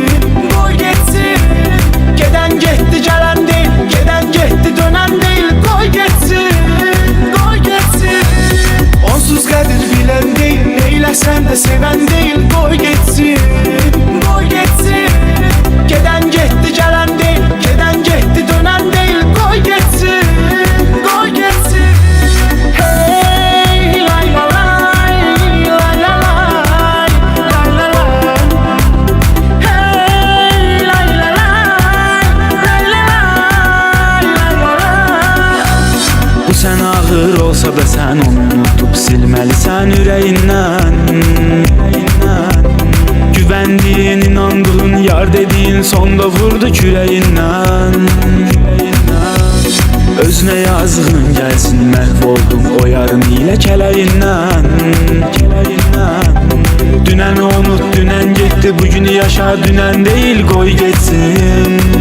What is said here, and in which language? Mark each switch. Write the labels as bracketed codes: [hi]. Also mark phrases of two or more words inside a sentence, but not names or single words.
[az] Gedən getdi, gələn deyil, gedən getdi, dönən deyil, qoy getsin. Onsuz qədir bilən deyil, neyləsən də sevən deyil, qoy getsin. Gedən getdi, gələn deyil, gedən getdi, dönən deyil, qoy getsin. Hey lay la lay, lay la lay, lay la lay. Hey lay la lay, lay la lay, lay la lay. Bu sən ağır olsa da sən onu unutub silməlisən ürəyindən. [tr] Güvendiğin, inandığın, yar dediğin sonda vurdu küreğinden. Özüne yazığın gelsin, məhvoldum o yarın ile keleğinden. [az] Dünəni unut, [tr] dünen gitti, bugünü yaşa, dünen değil, koy geçsin.